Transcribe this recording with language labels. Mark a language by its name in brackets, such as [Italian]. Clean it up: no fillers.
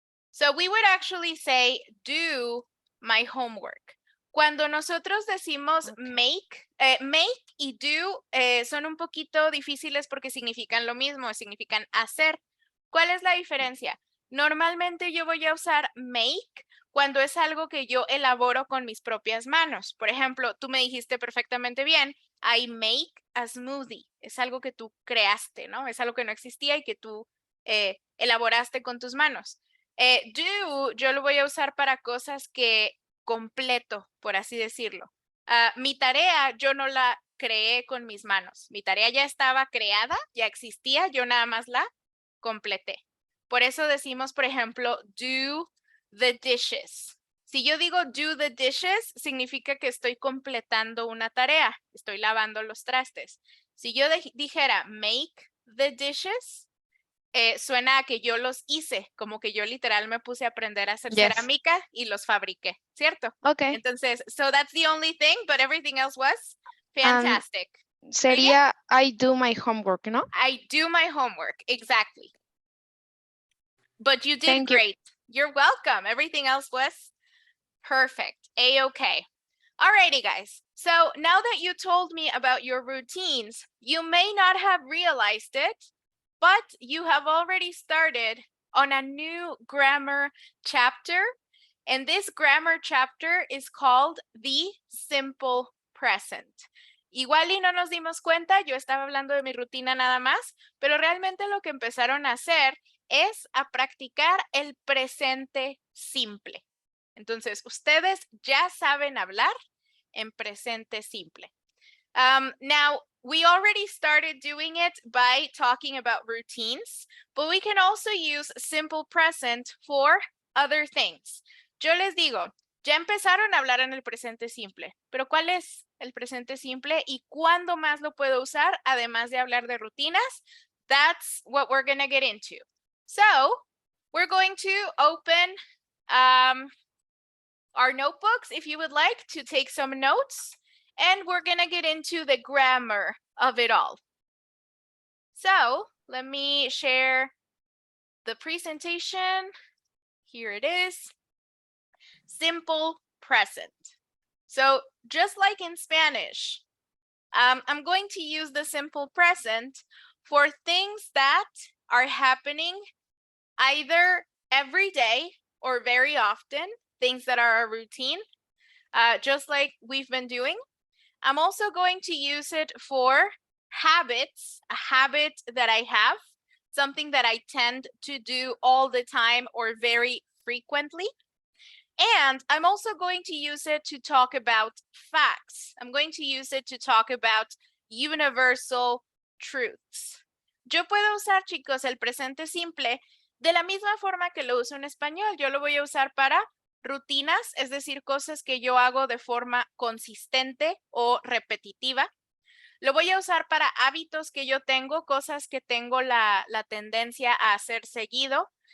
[English] So we would actually say do my homework. [Spanish] Cuando nosotros decimos make y do son un poquito difíciles porque significan lo mismo, significan hacer. ¿Cuál es la diferencia? Normalmente yo voy a usar make cuando es algo que yo elaboro con mis propias manos. Por ejemplo, tú me dijiste perfectamente bien, [English] I make a smoothie. [Spanish] Es algo que tú creaste, ¿no? Es algo que no existía y que tú elaboraste con tus manos. Do, yo lo voy a usar para cosas que completo, por así decirlo. Mi tarea yo no la creé con mis manos. Mi tarea ya estaba creada, ya existía, yo nada más la completé. Por eso decimos, por ejemplo, [English] do the dishes. [Spanish] Si yo digo [English] do the dishes, [Spanish] significa que estoy completando una tarea, estoy lavando los trastes. Si yo dijera [English] make the dishes, [Spanish] suena a que yo los hice, como que yo literal me puse a aprender a hacer [English] Yes. [Spanish] cerámica y los fabriqué, ¿cierto? [English] Okay. [Spanish] Entonces, [English] so that's the only thing, but everything else was fantastic. [Spanish] Sería [English] I do my homework, [Spanish] ¿no? [English] I do my homework, exactly. But you did Thank you. great. You're welcome. Everything else was perfect. A-okay. Alrighty, guys. So now that you told me about your routines, you may not have realized it, but you have already started on a new grammar chapter. And this grammar chapter is called the simple present. [Spanish] Igual y no nos dimos cuenta, yo estaba hablando de mi rutina nada más, pero realmente lo que empezaron a hacer es a practicar el presente simple. Entonces, ustedes ya saben hablar en presente simple. [English] Now, we already started doing it by talking about routines, but we can also use simple present for other things. [Spanish] Yo les digo, ya empezaron a hablar en el presente simple, pero ¿cuál es el presente simple y cuándo más lo puedo usar además de hablar de rutinas? [English] That's what we're going to get into. So, we're going to open our notebooks if you would like to take some notes, and we're going to get into the grammar of it all. So, let me share the presentation. Here it is. Simple present. So, just like in Spanish, I'm going to use the simple present for things that are happening either every day or very often, things that are a routine, just like we've been doing. I'm also going to use it for habits, a habit that I have, something that I tend to do all the time or very frequently. And I'm also going to use it to talk about facts. I'm going to use it to talk about universal truths. [Spanish] Yo puedo usar, chicos, el presente simple de la misma forma que lo uso en español. Yo lo voy a usar para rutinas, es decir, cosas que yo hago de forma consistente o repetitiva. Lo voy a usar para hábitos que yo tengo, cosas que tengo la tendencia a hacer seguido.